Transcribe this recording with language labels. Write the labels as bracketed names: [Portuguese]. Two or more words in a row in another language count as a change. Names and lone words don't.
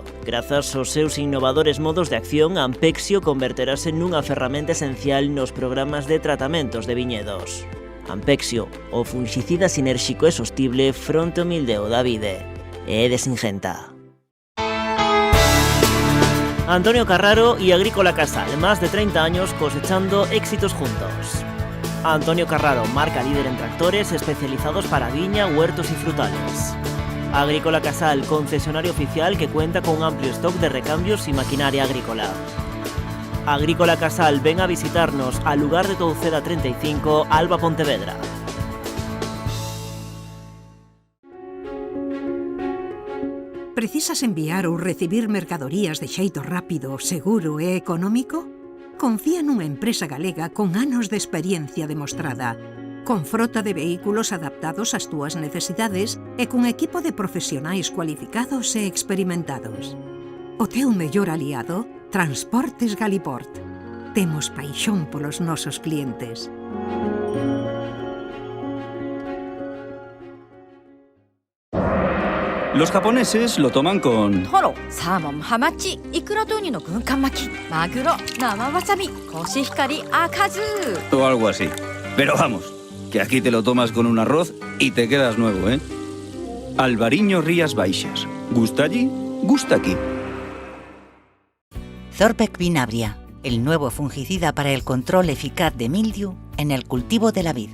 [Galician] Grazas aos seus innovadores modos de acción, Ampexio converterase nunha ferramenta esencial nos programas de tratamentos de viñedos. Ampexio, o fungicida sinérxico e sostible fronte ao mildeu da vide. É de Singenta. [Spanish] Antonio Carraro y Agrícola Casal, más de 30 años cosechando éxitos juntos. Antonio Carraro, marca líder en tractores especializados para viña, huertos y frutales. Agrícola Casal, concesionario oficial que cuenta con un amplio stock de recambios y maquinaria agrícola. Agrícola Casal, ven a visitarnos al lugar de Touceda 35, Alba, Pontevedra. [Galician] Precisas enviar ou recibir mercadorías de xeito rápido, seguro e económico? Confía nunha empresa galega con anos de experiencia demostrada, con frota de vehículos adaptados ás túas necesidades e con equipo de profesionais cualificados e experimentados. O teu mellor aliado, Transportes Galiport. Temos paixón polos nosos clientes. [Spanish] Los japoneses lo toman con... [Japanese] Toro, salmon, hamachi, ikuraとウニの軍艦巻き、マグロ、生わさび、コシヒカリ、赤酢. [Spanish] O algo así. Pero vamos, que aquí te lo tomas con un arroz y te quedas nuevo, ¿eh? Albariño Rías Baixas. Gusta allí, gusta aquí. Zorvec Vinabria, el nuevo fungicida para el control eficaz de mildiu en el cultivo de la vid.